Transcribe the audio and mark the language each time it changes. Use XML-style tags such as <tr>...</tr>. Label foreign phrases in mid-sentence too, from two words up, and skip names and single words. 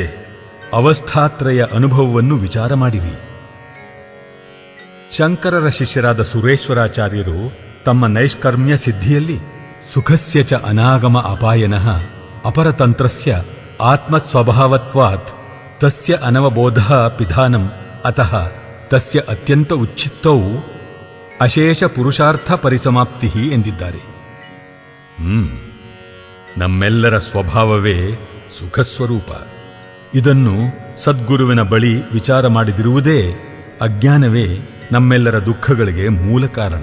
<kn>ಅವಸ್ಥಾತ್ರಯ ಅನುಭವವನ್ನು ವಿಚಾರ ಮಾಡಿರಿ. ಶಂಕರರ ಶಿಷ್ಯರಾದ ಸುರೇಶ್ವರಾಚಾರ್ಯರು ತಮ್ಮ ನೈಷ್ಕರ್ಮ್ಯ ಸಿದ್ಧಿಯಲ್ಲಿ</kn> <sa>ಸುಖಸ್ಯ ಚ ಅನಾಗಮ ಅಪಾಯನಃ ಅಪರತಂತ್ರಸ್ಯ ಆತ್ಮಸ್ವಭಾವತ್ವಾತ್ ತಸ್ಯ ಅನವಬೋಧ ಪಿಧಾನಂ ಅತಃ ತಸ್ಯ ಅತ್ಯಂತ ಉಚ್ಛಿತ್ತೌ ಅಶೇಷ ಪುರುಷಾರ್ಥ ಪರಿಸಮಾಪ್ತಿ ಎಂದಿದ್ದಾರೆ.</sa> <kn>ನಮ್ಮೆಲ್ಲರ ಸ್ವಭಾವವೇ ಸುಖಸ್ವರೂಪ. ಇದನ್ನು ಸದ್ಗುರುವಿನ ಬಳಿ ವಿಚಾರ ಮಾಡಿದಿರುವುದೇ, ಅಜ್ಞಾನವೇ ನಮ್ಮೆಲ್ಲರ ದುಃಖಗಳಿಗೆ ಮೂಲ ಕಾರಣ.</kn>